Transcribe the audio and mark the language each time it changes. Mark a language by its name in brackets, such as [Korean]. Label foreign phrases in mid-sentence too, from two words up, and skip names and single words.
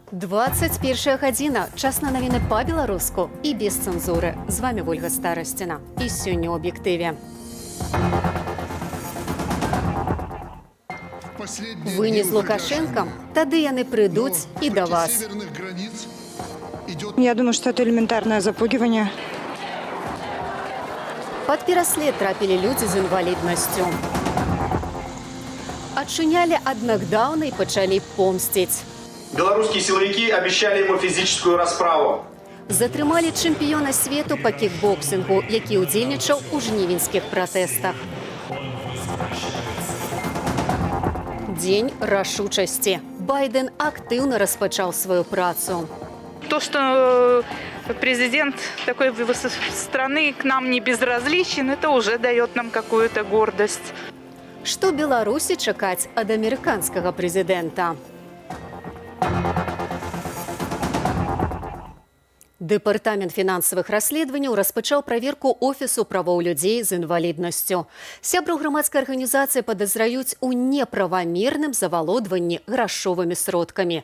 [Belarusian] 21 гадзіна. Час на навіны па-беларуску і без цэнзуры. З вами Ольга Старасціна. І сёння ў аб'ектыве. Вы не з Лукашенком? Тады яны прыйдуць і да вас. [Russian] Я думаю, что это элементарное запугивание. [Belarusian] Пад пераслед трапілі людзі з інваліднасцю. Адчынялі ад нокдауна і пачалі помсціць. [Russian] Белорусские силовики обещали ему физическую расправу. [Belarusian] Затрымалі чэмпіёна свету па кікбоксінгу, які ўдзельнічаў у жнівеньскіх пратэстах. Дзень рашучасці. Байден актыўна распачаў сваю працу. [Russian] То, что президент такой страны к нам не безразличен, это уже дает нам какую-то гордость. [Belarusian] Што Беларусі чакаць ад амерыканскага прэзідэнта? Дэпартамент фінансавых расследаванняў распачаў праверку офісу правоў людзей з інваліднасцю. Сябраў грамадскай арганізацыі падазраюць у неправамерным завалодванні грашовымі сродкамі.